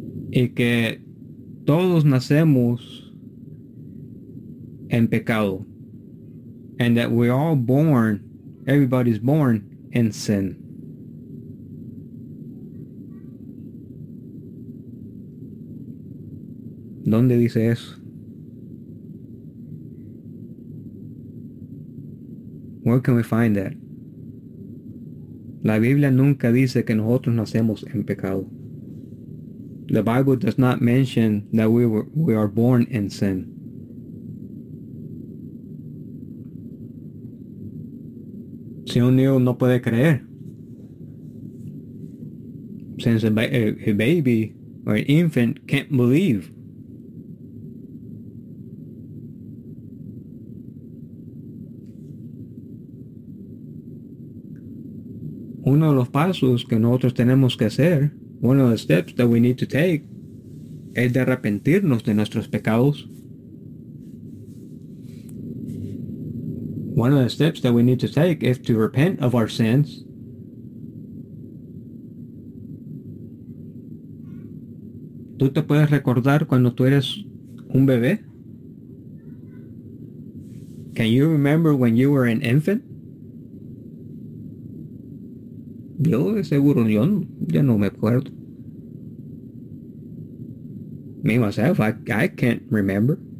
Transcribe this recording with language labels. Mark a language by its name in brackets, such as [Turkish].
[Spanish] y que todos nacemos en pecado. [English] And that we all born, everybody's born in sin. [Spanish] ¿Dónde dice eso? [English] Where can we find that? [Spanish] La Biblia nunca dice que nosotros nacemos en pecado. [English] The Bible does not mention that we are born in sin. [Spanish] Si un niño no puede creer, [English] since a baby or an infant can't believe, [Spanish] uno de los pasos que nosotros tenemos que hacer, [English] one of the steps that we need to take, [Spanish] es de arrepentirnos de nuestros pecados. [English] One of the steps that we need to take is to repent of our sins. [Spanish] ¿Tú te puedes recordar cuando tú eres un bebé? [English] Can you remember when you were an infant? [Spanish] Yo de seguro yo no me acuerdo. [English] Me myself, I can't remember.